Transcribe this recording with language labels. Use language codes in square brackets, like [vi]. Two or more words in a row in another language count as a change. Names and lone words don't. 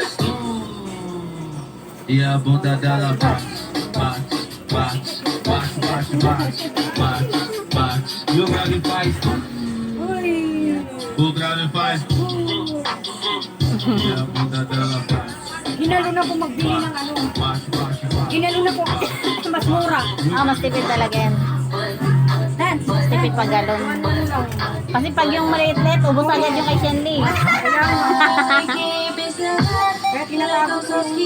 [pt] E a bunda dela bate, bate, bate, bate, bate, bate, bate, bate. E o grave faz, o grave faz. E a bunda dela bate, [tl] Ginalo na po magbili ng ano. [pt] bate, bate, bate. [tl] Ginalo na po. Mas mura. Mas tipid talaga yan. Yan. Mas tipid pag galon. Kasi pag yung maliit-liit, ubos agad yung kay Shenley. Kaya tinatawag ko.